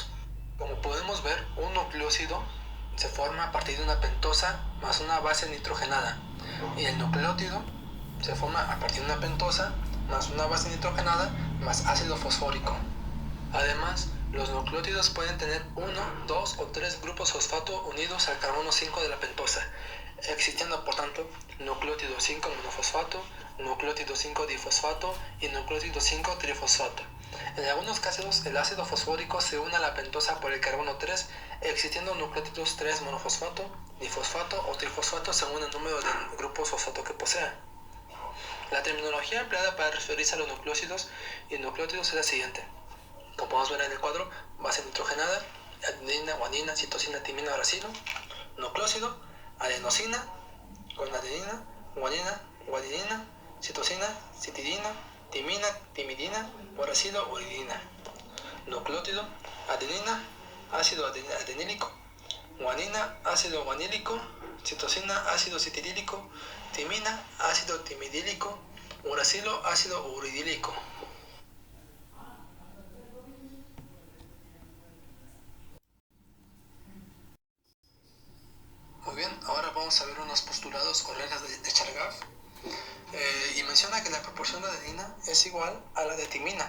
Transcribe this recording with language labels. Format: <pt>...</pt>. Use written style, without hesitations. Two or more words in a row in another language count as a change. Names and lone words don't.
<es>Como podemos ver, un nucleósido se forma a partir de una pentosa más una base nitrogenada, y el nucleótido se forma a partir de una pentosa más una base nitrogenada más ácido fosfórico. Además, los nucleótidos pueden tener 1, 2 o 3 grupos fosfato unidos al carbono 5 de la pentosa, existiendo por tanto nucleótido 5 monofosfato, nucleótido 5 difosfato y nucleótido 5 trifosfato. En algunos casos, el ácido fosfórico se une a la pentosa por el carbono 3, existiendo nucleótidos 3 monofosfato, difosfato o trifosfato según el número de grupos fosfato que posea. La terminología empleada para referirse a los nucleósidos y nucleótidos es la siguiente. Como podemos ver en el cuadro, base nitrogenada, adenina, guanina, citosina, timina, uracilo, nucleósido, adenosina, con adenina, guanina, guanidina, citosina, citidina, timina, timidina, uracilo, uridina. Nucleótido, adenina, ácido adenílico, guanina, ácido guanílico, citosina, ácido citidílico, timina, ácido timidílico, uracilo, ácido uridílico. Muy bien, ahora vamos a ver unos postulados o reglas de Chargaff. Y menciona que la proporción de adenina es igual a la de timina.</es>